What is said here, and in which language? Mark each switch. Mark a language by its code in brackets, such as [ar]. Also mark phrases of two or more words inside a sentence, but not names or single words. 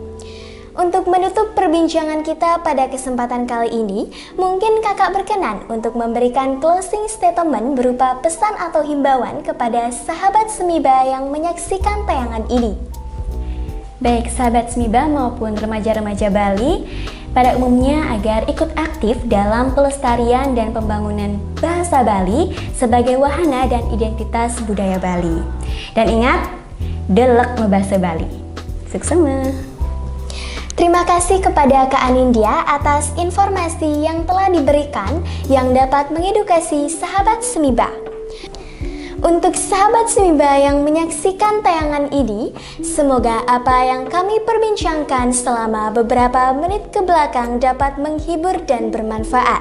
[id] Untuk menutup perbincangan kita pada kesempatan kali ini, mungkin kakak berkenan untuk memberikan [en] closing statement [id] berupa pesan atau himbauan kepada sahabat Semiba yang menyaksikan tayangan ini. Baik sahabat Semiba maupun remaja-remaja Bali, pada umumnya agar ikut aktif dalam pelestarian dan pembangunan bahasa Bali sebagai wahana dan identitas budaya Bali. Dan ingat, [ban] delek membahasa Bali. Suksema! [id] Terima kasih kepada Kak Anindya atas informasi yang telah diberikan yang dapat mengedukasi sahabat Semiba. Untuk sahabat Semiba yang menyaksikan tayangan ini, semoga apa yang kami perbincangkan selama beberapa menit ke belakang dapat menghibur dan bermanfaat.